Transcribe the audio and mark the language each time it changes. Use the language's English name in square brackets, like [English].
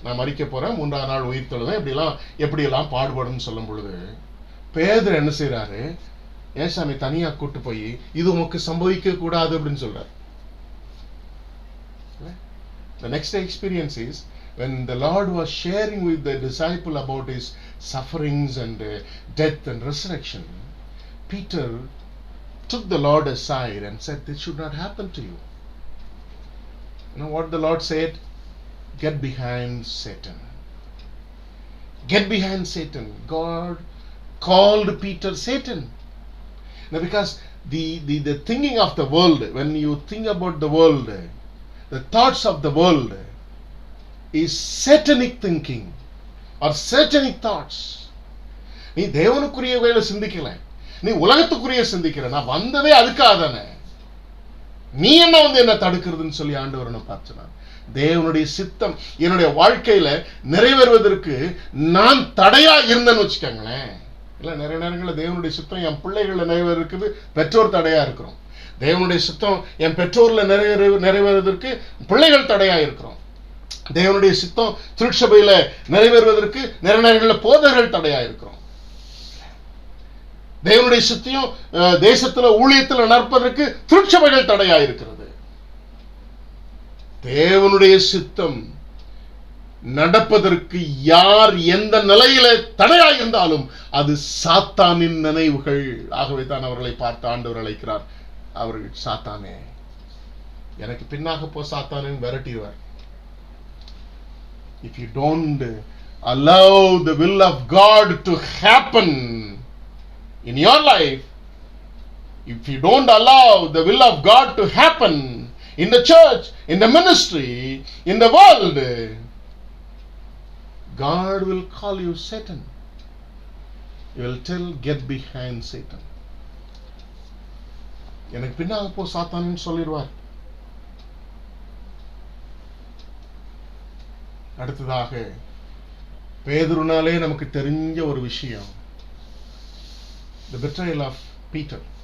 [Tamil] நான் மரிக்க போறேன், 3ஆம் நாள் உயிர் தழுவேன், எப்படியெல்லாம் பாடுபடும் சொல்லும் பொழுது பேதுரு என்ன செய்யறாரு, ஏசாமி தனியா கூட்டு போய் இது உமக்கு சம்பவிக்க கூடாது அப்படின்னு சொல்றாரு. [English] The next experience is when the Lord was sharing with the disciple about his sufferings and death and resurrection. Peter took the Lord aside and said, this should not happen to you. You know what the Lord said? Get behind Satan. Get behind Satan. God called Peter Satan. Now because the thinking of the world, when you think about the world, the thoughts of the world is satanic thinking or satanic thoughts. [Tamil] நீ தேவனுக்குரியவைகளை சிந்திக்கல, நீ உலகத்துக்குரிய சிந்திக்கிற. நான் வந்ததே அதுக்காக தானே, நீ என்ன தடுக்கிறதுன்னு சொல்லி ஆண்டவரை பார்த்துனார். தேவனுடைய சித்தம் என்னுடைய வாழ்க்கையில நிறைவேறுவதற்கு நான் தடையா இருந்தேன்னு வச்சுக்கோங்களேன். இல்ல நிறைய நேரங்களில் தேவனுடைய சித்தம் என் பிள்ளைகள நிறைவேறதுக்கு பெற்றோர் தடையா இருக்கிறோம். தேவனுடைய சித்தம் என் பெற்றோர்ல நிறைவேறுவதற்கு பிள்ளைகள் தடையா இருக்கிறோம். தேவனுடைய சித்தம் திருச்சபையில நிறைவேறுவதற்கு நிறைய நேரங்களில் போதகர்கள் தடையா இருக்கிறோம். தேவனுடைய சித்தம் தேசத்துல ஊழியத்தில் நடப்பதற்கு திருச்சபைகள் தடையா இருக்கிறது. தேவனுடைய சித்தம் நடப்பதற்கு யார் எந்த நிலையில தடையா இருந்தாலும் அது சாத்தானின் நினைவுகள். ஆகவே தான் அவர்களை பார்த்து ஆண்டவர் அழைக்கிறார், அவர்கள் சாத்தானே, எனக்கு பின்னாக போ சாத்தானே விரட்டிடுவார். [English] If you don't allow the will of God to happen in your life, if you don't allow the will of God to happen in the church, in the ministry, in the world, God will call you Satan. He will tell, get behind Satan. [Tamil] எனக்கு பின்னாக போ சாத்தான்னு சொல்லிடுவார். அடுத்ததாக பேதுருனாலே நமக்கு தெரிஞ்ச ஒரு விஷயம், [English] the betrayal of Peter.